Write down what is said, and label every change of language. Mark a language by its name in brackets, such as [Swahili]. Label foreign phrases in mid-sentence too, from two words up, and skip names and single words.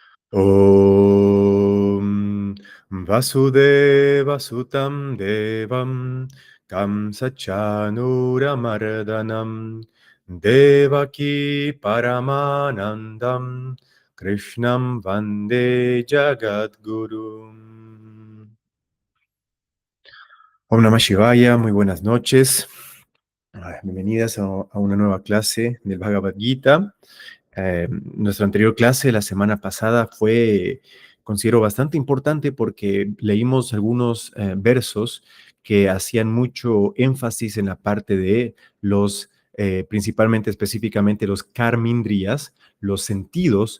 [Sanskrit] ॐ वसुदेव सुतं देवं कंस चाणूरमर्दनं देवकी परमानन्दं कृष्णं वन्दे जगद्गुरु. ॐ नमः शिवाय, [Spanish] muy buenas noches. Bienvenidas a una nueva clase del Bhagavad Gita. Nuestra anterior clase la semana pasada fue, considero, bastante importante porque leímos algunos versos que hacían mucho énfasis en la parte de los, principalmente, específicamente, los karmindriyas, los sentidos.